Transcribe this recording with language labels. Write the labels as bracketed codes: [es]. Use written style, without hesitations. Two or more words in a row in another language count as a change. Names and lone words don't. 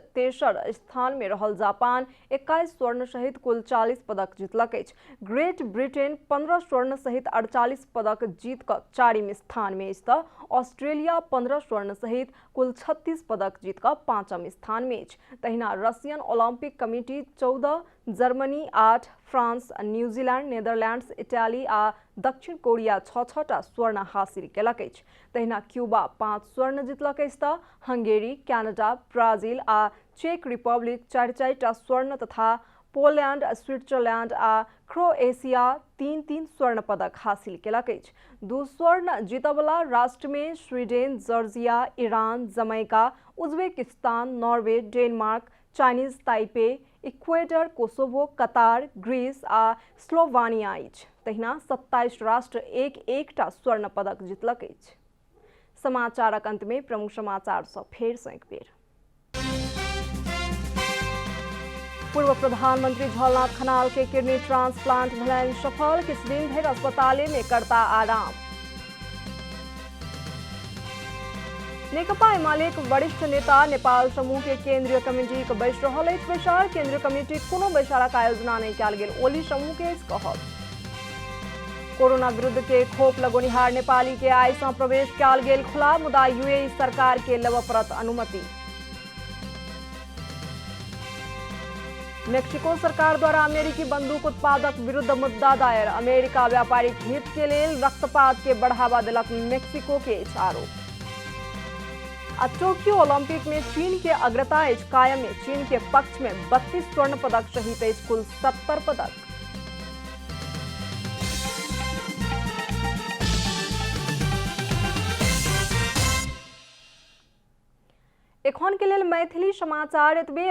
[mai] तेसर स्थान में रहल जापान 21 स्वर्ण सहित कुल 40 पदक जीतलक अछि। ग्रेट ब्रिटेन 15 स्वर्ण सहित 48 पदक जीत कर 4वें स्थान में अछि तऽ ऑस्ट्रेलिया 15 स्वर्ण सहित कुल 36 पदक जीत कर 5वें स्थान में अछि। तहिना रशियन ओलंपिक कमिटी 14, जर्मनी 8, फ्रांस, न्यूजीलैंड, नेदरलैंड्स, इटाली आ दक्षिण कोरिया 6-6टा स्वर्ण हासिल केलक अछि। तहिना क्यूबा 5 स्वर्ण जीतलक अछि तऽ हंगेरी, कनाडा, ब्राजील आ चेक रिपब्लिक 4-4टा स्वर्ण तथा पोलैंड, स्विट्जरलैंड आ क्रोएशिया 3-3 स्वर्ण पदक हासिल केलक अछि। 2 स्वर्ण जीतय वाला राष्ट्र में स्वीडेन, जॉर्जिया, ईरान, जमैका, उज्बेकिस्तान, नॉर्वे, डेनमार्क, चाइनीज ताइपे, इक्वेडर, कोसोवो, कतार, ग्रीस आ स्लोवानिया अछि। तहिना 27 राष्ट्र एक-एकटा स्वर्ण पदक जीतलक अछि। समाचारक अंत में प्रमुख समाचार सँ फेर सँ एक बेर। पूर्व प्रधानमंत्री झलनाथ खनाल के किडनी ट्रांसप्लांट भेलनि सफल, किछु दिन धरि अस्पताले में करता आराम। नेकपा एमालेक वरिष्ठ नेता नेपाल समूह के केंद्रीय कमेटी के बैस रहल अछि। बैसार केंद्रीय कमेटी कोनो बैसारक आयोजना नहीं कयल गेल, ओली समूह के कहब। कोरोना विरुद्ध के खोप लगोनिहार नेपाली के आइ सँ प्रवेश कयल गेल खुला, मुदा यूएई सरकार के लेबऽ पड़त अनुमति। मेक्सिको सरकार द्वारा अमेरिकी बंदूक उत्पादक विरुद्ध मुद्दा दायर, अमेरिका व्यापारिक हित के लेल रक्तपात के बढ़ावा देलक मेक्सिको के आरोप। टोक्यो ओलंपिक में चीन के अग्रता अछि कायम, चीन के पक्ष में 32 स्वर्ण पदक सहित अछि कुल 70 पदक। एखन के लेल मैथिली समाचार एतबे।